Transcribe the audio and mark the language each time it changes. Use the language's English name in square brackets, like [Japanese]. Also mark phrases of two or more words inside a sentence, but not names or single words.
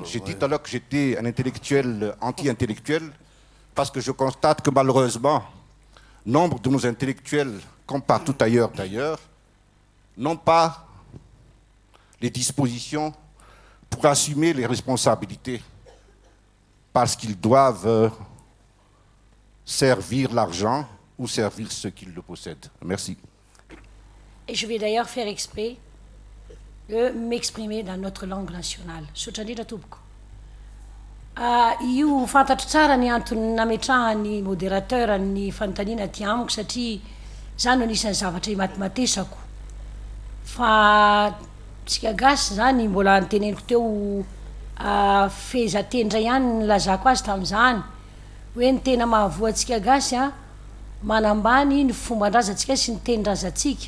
[French] J'ai dit tout à l'heure que j'étais un intellectuel anti-intellectuel parce que je constate que malheureusement, nombre de nos intellectuels, comme partout ailleurs d'ailleurs, n'ont pas les dispositions pour assumer les responsabilités parce qu'ils doivent servir l'argent ou servir ceux qui le possèdent. Merci. Et je vais d'ailleurs faire exprès de m'exprimer dans notre langue nationale. [Malagasy] Sotrandrindra tompoko. Io fantatro tsara ny antony nametrahany modérateur ny fanontaniana aty amiko satria zany anisan'ny zavatra matematisako. Fa tsika gasy zany mbola niteneniko teo fehezatendra ihany nilazako azy tamin'izany hoe ny tena mahavoantsika gasy manambany ny fomban-drazantsika sy ny tenin-drazantsika.